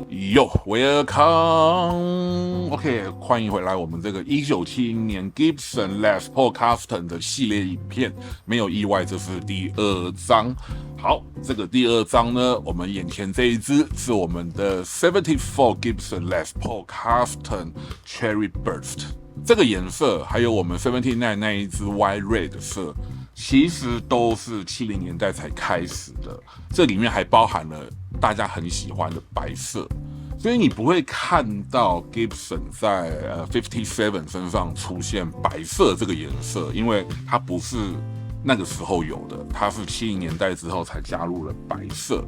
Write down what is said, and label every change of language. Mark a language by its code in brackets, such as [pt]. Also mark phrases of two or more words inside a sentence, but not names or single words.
[en] Yo, welcome. [zh] OK， 歡迎回來我們這個1970年 Gibson Les Paul Custom 的系列影片。沒有意外，這是第2章。好，這個第2章呢，我們眼前這一支是我們的74 Gibson Les Paul Custom [en] Cherry Burst。 [zh] 這個顏色，還有我們79那一支 [en] White Red [zh] 色，其實都是70年代才開始的。這裡面還包含了大家很喜歡的白色。所以你不會看到 Gibson 在57身上出現白色這個顏色，因為它不是那個時候有的，它是70年代之後才加入了白色。